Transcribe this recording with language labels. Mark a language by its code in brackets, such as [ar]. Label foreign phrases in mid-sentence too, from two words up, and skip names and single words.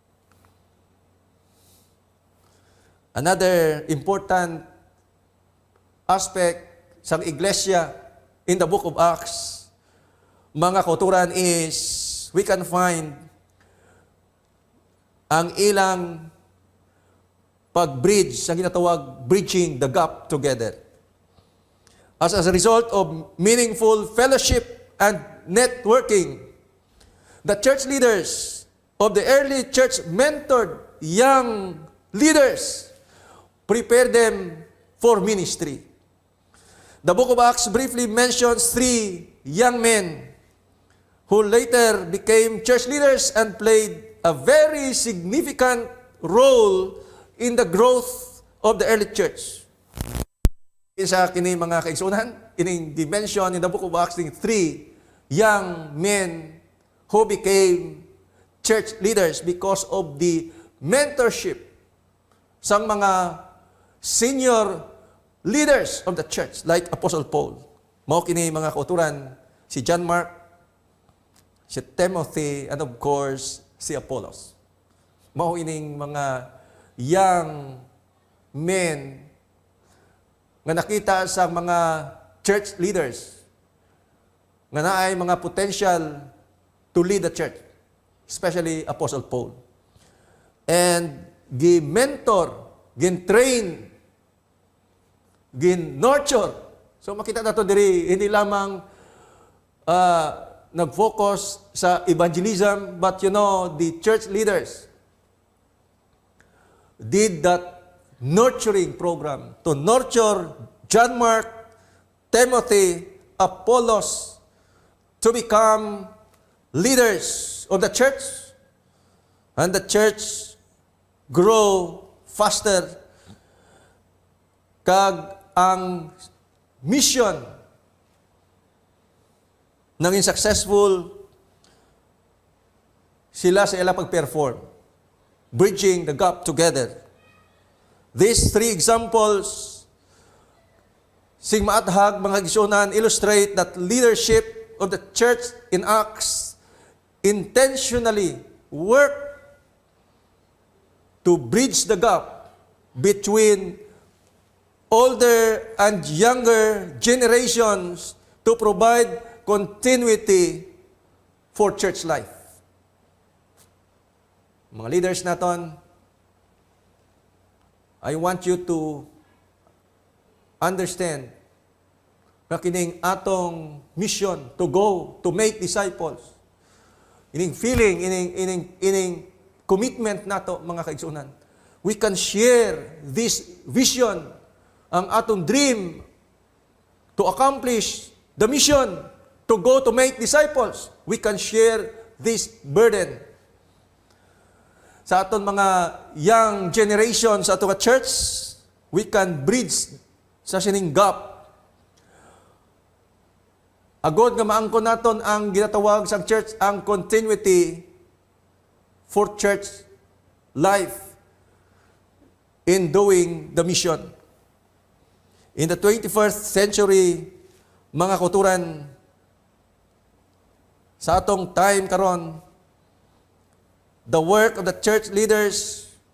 [en] Another important aspect [ceb] sa iglesia [en] in the book of Acts, [ceb] mga kauturan, [en] is we can find [ceb] ang ilang pag-bridge, ang ginatawag [en] bridging the gap together. As a result of meaningful fellowship and networking, the church leaders of the early church mentored young leaders, prepare them for ministry. The book of Acts briefly mentions 3 young men who later became church leaders and played a very significant role in the growth of the early church. [hil] Isa kini mga kaigsunan, ining [en] dimension in the book of Acts, 3 young men who became church leaders because of the mentorship [hil] sang mga [en] senior leaders of the church like Apostle Paul. [ceb] Mao kini mga kauturan, si John Mark, si Timothy, [en] and of course, [ceb] si Apollos. Mao ining mga [en] young men [ceb] nga nakita sa mga [en] church leaders [ceb] nga naay mga [en] potential to lead the church, especially Apostle Paul. [ceb] And gi-mentor, [hil] gin-train, gin-nurture. [en] So [ceb] makita nato diri, hindi lamang nag-focus sa evangelism, [en] but the church leaders did that nurturing program to nurture John Mark, Timothy, Apollos to become leaders of the church, and the church grow faster. [hil] Kag ang mission naging successful sila sa ila pag-perform, [en] bridging the gap together. These 3 examples [hil] sing maathag mga igsunan [en] illustrate that leadership of the church in Acts intentionally work to bridge the gap between older and younger generations to provide continuity for church life. [hil] Mga leaders naton, [en] I want you to understand [ceb] na kining atong [en] mission to go to make disciples. [hil] Ining feeling, ining commitment nato mga kaigsunan. [en] We can share this vision, [ceb] ang atong [en] dream to accomplish the mission to go to make disciples. We can share this burden. [hil] Sa aton mga [en] young generation [hil] sa aton church, [en] we can bridge [hil] sa sining gap. Agod nga maangkon naton ang ginatawag sa church ang [en] continuity for church life in doing the mission. In the 21st century, [ceb] mga kauturan, sa atong time karon, [en] the work of the church leaders,